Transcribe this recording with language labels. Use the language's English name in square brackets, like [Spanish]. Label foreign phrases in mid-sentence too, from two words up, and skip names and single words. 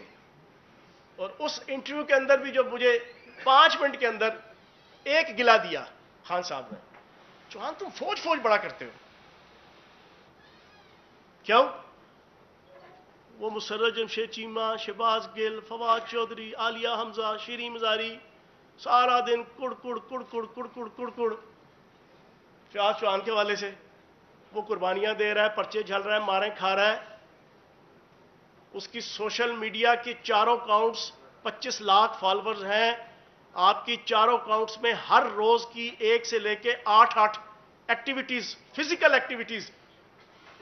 [Urdu] اور اس انٹرویو کے اندر بھی جو مجھے 5 منٹ کے اندر ایک گلا دیا خان صاحب نے, چوہان تم فوج بڑا کرتے ہو. کیوں؟ وہ مسرت جمشید چیمہ, شہباز گل, فواد چودھری, عالیہ حمزہ, شیریں مزاری, سارا دن کڑ کڑ کڑ کڑ کڑ کڑ کڑ کڑ. فیاض چوہان کے والے سے وہ قربانیاں دے رہا ہے, پرچے جھل رہا ہے, ماریں کھا رہا ہے. اس کی [English] social media [Urdu] کے چاروں اکاؤنٹس 25 لاکھ فالوورز ہیں. آپ کی چاروں اکاؤنٹس میں ہر روز کی 1 سے لے کے 8 ایکٹیویٹیز, [English] physical activities.